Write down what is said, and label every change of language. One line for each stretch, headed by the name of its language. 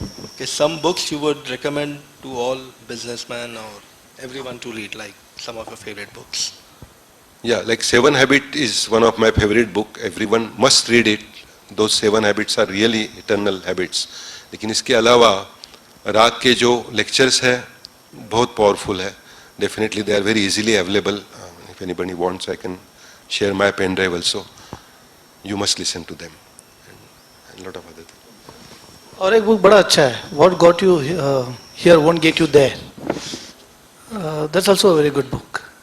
English: Okay, some books you would recommend to all businessmen or everyone to read, like some of your favorite books. Yeah, like 7 Habits is one of my favorite book. Everyone must read it. Those 7 habits are really eternal habits.
Hindi: लेकिन इसके अलावा राग के जो lectures है बहुत powerful है.
English: Definitely they are very easily available. If anybody wants, I can share my pen drive also. You must listen to them. And lot of other things.
Hindi: और एक बुक बड़ा अच्छा है, What Got You Here Won't Get You There.
English: That's also a very good book.